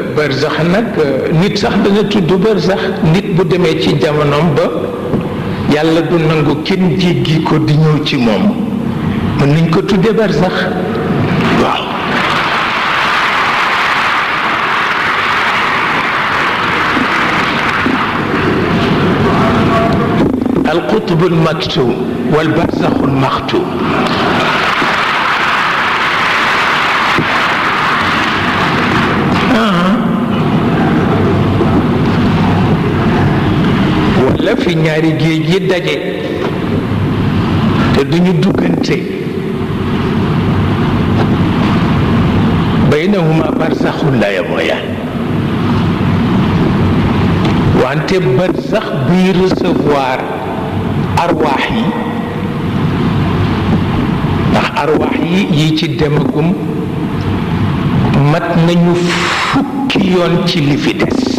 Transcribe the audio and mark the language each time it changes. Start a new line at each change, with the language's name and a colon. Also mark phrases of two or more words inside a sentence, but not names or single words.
Wolof: barzax nag nit sax dana tudd barzax nit bu demee ci jamonoom ba yàlla du nangu kenn jéggi ko di ñëw ci moom mën nañ ko tudde barzax waaw
Arabic: القطب المكتوم والبرزخ المختوم
Wolof: wala fi ñaari géej yi daje te duñu duggante
Arabic: بينهما برزخ لا يبغيان
Wolof: wante barzax buy recevoir arwaax yi ndax arwaax yi ci demagum mat nañu fukki yoon ci li fi des